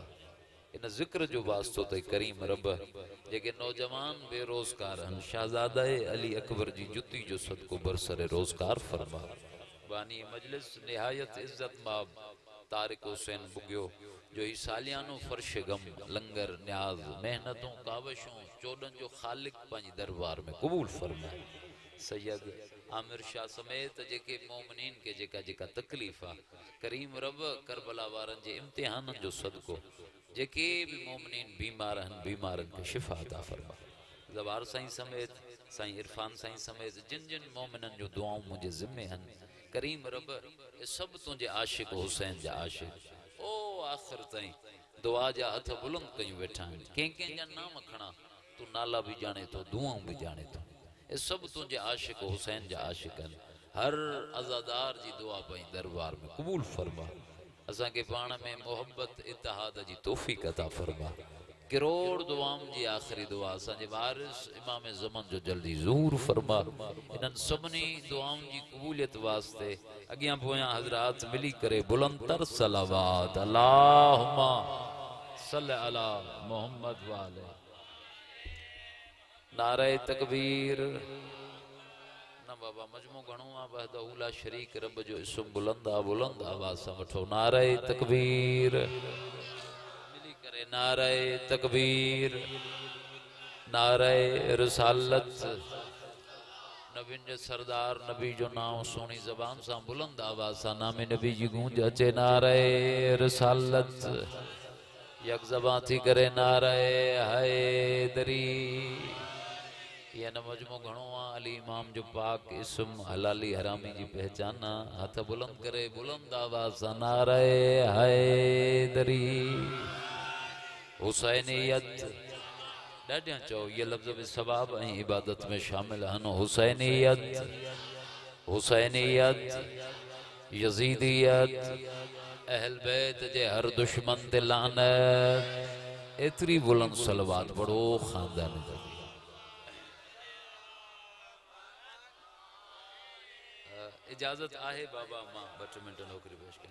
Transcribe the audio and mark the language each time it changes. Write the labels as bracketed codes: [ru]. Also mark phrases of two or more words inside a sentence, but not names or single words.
[sd] इन ज़िक्र जो वास्तो तई करीम रब जेके नौजवान बेरोज़गार हन शहज़ादा अली अकबर जी जुती जो सदको बरसरे रोज़गार फरमा। बानी मजलिस निहायत इज्जत माब तारिक हुसैन बुगियो जो ही सालियानो फर्श गम लंगर न्याज मेहनतों कावशों चोडन जो खालिक पंहिंजी दरबार में कबूल फरमाए। सैयद आमिर शाह समेत जेके मोमिनीन के जेका जेका तकलीफ़ आ करीम रब करबला वारन जे इम्तिहानन जो सदको जेके भी मोमिनीन बीमार हन बीमारन के शिफा अता फरमा। ज़वार साईं समेत साईं इरफान साईं समेत जिन जिन मोमिनन जो दुआऊं मुझे ज़िम्मे हन करीम रब ये सब तुझे आशिक हुसैन जा आशिक ओ आखिर ताईं दुआ जा हथ बुलंद कयूं वेठा आहिनि। कंहिं कंहिं जा नाम खणा तू नाला भी जाने तो दुआऊं भी जाने तो ये सब तुझे आशिक हुसैन जा आशिक आहिनि। हर अज़ादार जी दुआ पंहिंजे दरबार में कबूल फरमा। असां के पाण में मोहब्बत इत्तेहाद जी तौफ़ीक़ अता फरमा। करोड़ दुआउं जी आखिरी दुआ असांजे वारिस इमाम ज़मान जो जल्दी ज़ूर फरमा। इन्हनि सभिनी दुआउं जी क़बूलियत वास्ते अॻियां पोयां हज़रात मिली करे बुलंदतर सलावत [ar] اللهم صل على محمد وآل. [sd] नारे तकबीर। न बाबा मजमू घणो आ वहदहू ला शरीक रब जो इस्म बुलंद आ बुलंद आवाज़ सां वठो नारे तकबीर। मिली करे नारे तकबीर नारे रिसालत। नबीन जे सरदार नबी जो नाम सोनी ज़बान सां बुलंद आवाज़ सां नामे नबी जी गूंज अचे नारे रिसालत। यक ज़बान थी करे नारे हैदरी। ये न मजमू घणो आ अली इमाम जो पाक इस्म हलाली हरामी जी पहचाना हथ बुलंद करे बुलंद आवाज़ सां नारे हैदरी। हुसैनियत ॾाढियां चओ ये लफ्ज़ भी सवाब ऐं इबादत में शामिल हन। हुसैनियत हुसैनियत यजीदियत अहल बैत जे हर दुश्मन ते लानत। एतरी बुलंद सलवात पढ़ो खानदान इजाज़त आहे बाबा मां 2 मिनट नौकरी पेश कयां।